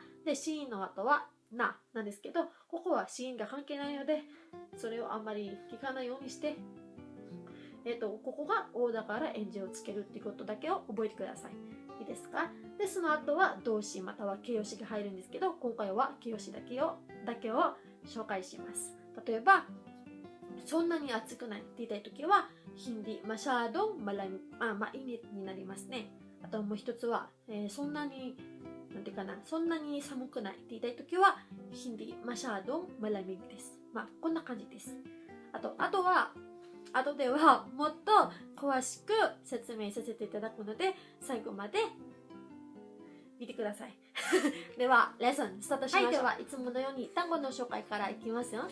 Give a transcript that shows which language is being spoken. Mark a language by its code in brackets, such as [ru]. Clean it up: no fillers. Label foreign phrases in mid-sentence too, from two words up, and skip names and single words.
[ja] で、子音の後はなんですけど、ここは子音が関係ないので、それをあんまり聞かないようにして、ここが O だから NG をつけるっていうことだけを覚えてください。いいですか？で、その後は動詞または形容詞が入るんですけど、今回は形容詞だけを紹介します。例えば、そんなに暑くないって言いたいときは、 [tl] hindi masyadong mainit [ja] になりますね。あともう一つは、そんなに、なんていうかな、そんなに寒くないって言いたいときは、 [tl] hindi masyadong malamig [ja] です。まあ、こんな感じです。あとではもっと詳しく説明させていただくので、最後まで見てください。では、レッスンスタートしましょう。はい、ではいつものように単語の紹介からいきますよ。